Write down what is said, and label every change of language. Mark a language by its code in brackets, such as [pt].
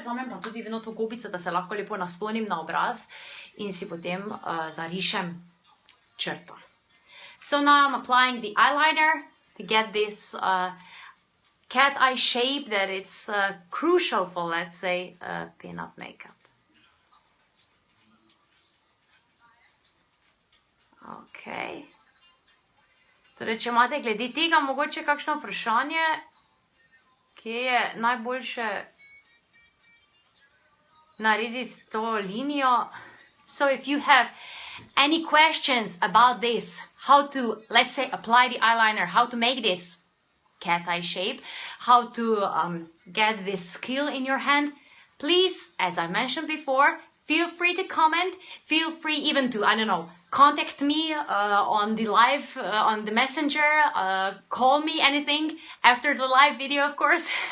[sl] Vzamem pa tudi vedno to gobico, da se lahko lepo naslonim na obraz in si potem zarišem črto. [en] So now I'm applying the eyeliner to get this cat eye shape that it's crucial for, let's say, pin-up makeup. Ok. [sl] Torej, če imate glede tega mogoče kakšno vprašanje, kje je najboljše narediti to linijo. [en] So if you have any questions about this, how to, let's say, apply the eyeliner, how to make this cat eye shape, how to get this skill in your hand, please, as I mentioned before, feel free to comment, feel free even to, I don't know, contact me on the live, on the messenger, call me, anything, after the live video, of course.